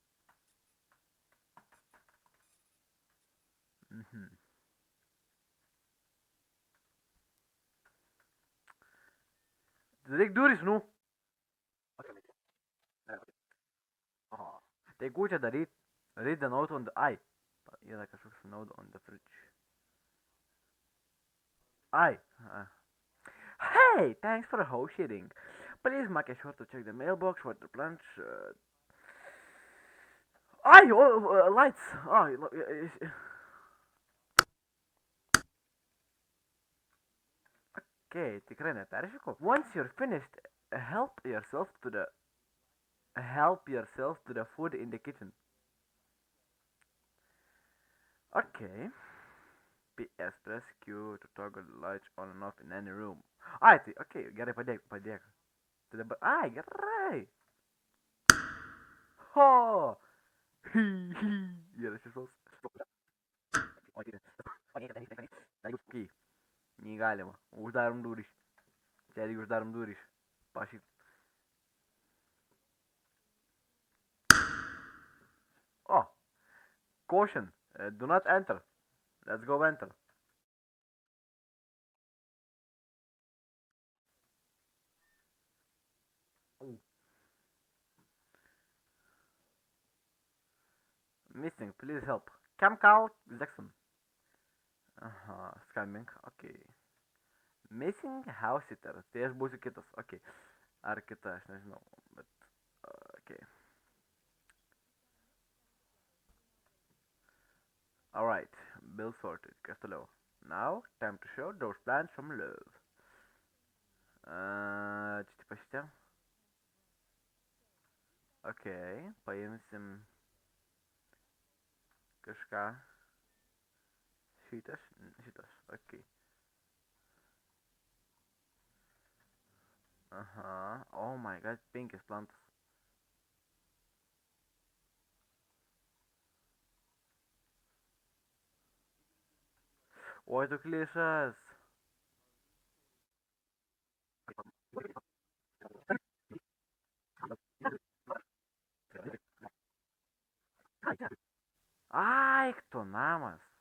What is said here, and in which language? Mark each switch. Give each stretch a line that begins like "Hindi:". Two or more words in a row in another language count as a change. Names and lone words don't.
Lithuanian: Daryk duris, nu. Tai kur čia daryt?
English: Read the note on the...
Lithuanian: Ai. Yra kažkoks
English: note on the fridge.
Lithuanian: Ai.
English: Hey, thanks for the house sharing. Please make sure to check the mailbox for the plants.
Lithuanian: Ai, lights. Okay, tikrai neperšykau.
English: Once you're finished, help yourself to the food in the kitchen. Okay. PS press Q to toggle the lights on and off in any room.
Lithuanian: Ai, tai, okei, gerai, padėk. Tai dabar, ai, gerai. Ho! Gerai, šešos. Okei, negalima. Uždarom duris. Čia reikia uždarom durys. Pašyt.
English: Oh, caution. Do not enter. Let's go enter. Oh. Missing, please help.
Lithuanian: Cam Carl Jackson. Aha, skambink, okei.
English: Missing house sitter.
Lithuanian: Tai aš būsiu kitas, okei. Ar kita, aš nežinau, bet... okei.
English: Alright, bill sorted,
Lithuanian: kas toliau?
English: Now, time to show those plants from love.
Lithuanian: Čia tipo šitie. Okei, paimsim kažką. Šitas, okei. Aha,
English: oh my god,
Lithuanian: 5 plantas. Oi, tu klišas. Ai, tu namas.